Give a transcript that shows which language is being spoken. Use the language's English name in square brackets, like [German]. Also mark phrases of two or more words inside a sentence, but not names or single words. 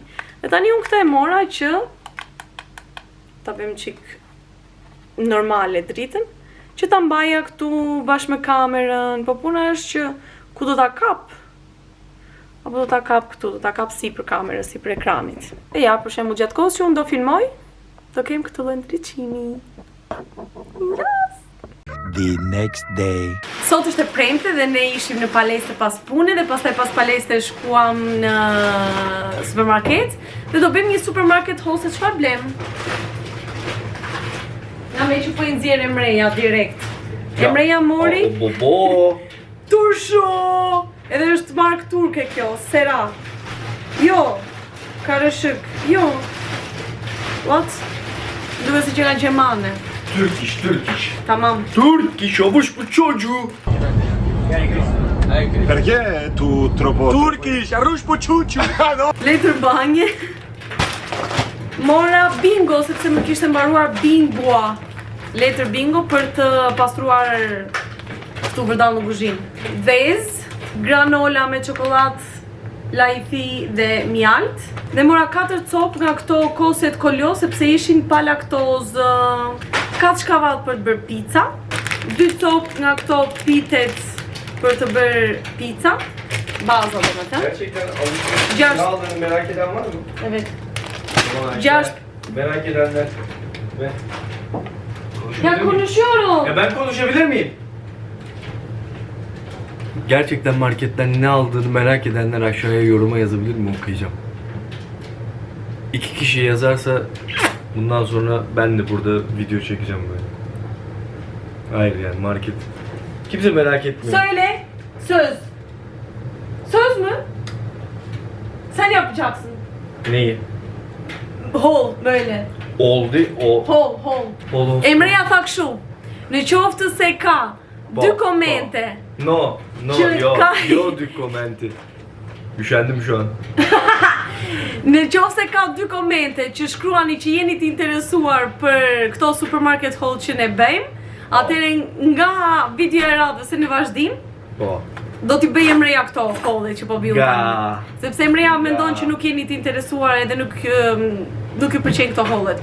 [Albanian] Dhe tani unë këtë e mora që ta bëjmë çik normale dritën, që ta mbaja këtu bashkë me kamerën, po puna është që ku do ta kap? Apo do ta kap këtu, do ta kap sipër kamerës, sipër ekranit. E ja, për shembull, gjatë kohës që unë do filmoj, do kem këtë lloj ndriçimi. [English] The next day. [Albanian] Sot është e premte dhe ne ishim në palestë pas pune dhe pastaj pas palestë shkuam në supermarket dhe do bëjmë një [English] supermarket haul [Albanian] se çfarë blem. Na me që po i nxjerr Emreja direkt. Emreja mori tursho! Edhe është mark turke kjo, sera. Jo, [Turkish] karışık. [Albanian] Jo. What? Duke si që nga Gjermane. [English] Turkish. [Turkish] Tamam. [Albanian] Turkish, obush për çocuğu. [Italian] Perché tu troppo... [Albanian] Turkish, arrush për çocuğu. Letër banje. Mora bingo, sepse më kishte mbaruar bingoa. Letër bingo për të pastruar këtu vërdall në kuzhinë. Vezë, granola me çokoladë, lajthi dhe mjalt. Dhe mora 4 copë nga këto koset koljo, sepse ishin pa laktozë. 4 shkavall për të bërë pizza. 2 copë nga këto pitet për të bërë pizza. Baza do të thënë. [Turkish] Gerçekten alışveriş Gerçi- ne aldığını merak eden var mı? Evet. Ama Gerçi- merak edenler. Ben. Ya konuşuyorum. Ya ben konuşabilir miyim? Gerçekten marketten ne aldığını merak edenler aşağıya yoruma yazabilir mi? Okuyacağım. 2 kişi yazarsa bundan sonra ben de burada video çekeceğim böyle. Hayır yani market. Kimse merak etmiyor. Söyle. Söz. Söz mü? Sen yapacaksın. Neyi? Hol böyle. Oldu o. Hol. Hol. [Albanian] Emreja tha kështu. Në qoftë se ka dy komente. No, Që yo, ka- yo dy komenti. [Turkish] Üşendim şu an. [Albanian] Në qoftë se ka 2 komente që shkruani që jeni të interesuar për këto [English] supermarket haul [Albanian] që ne bëjmë, atëherë nga video e radhës në vazhdim, Po. do t'i bëj Emreja këto haule që po bëjmë Ga. tani. Sepse Emreja mendon që nuk jeni të interesuar edhe nuk ju pëlqejnë këto haulet.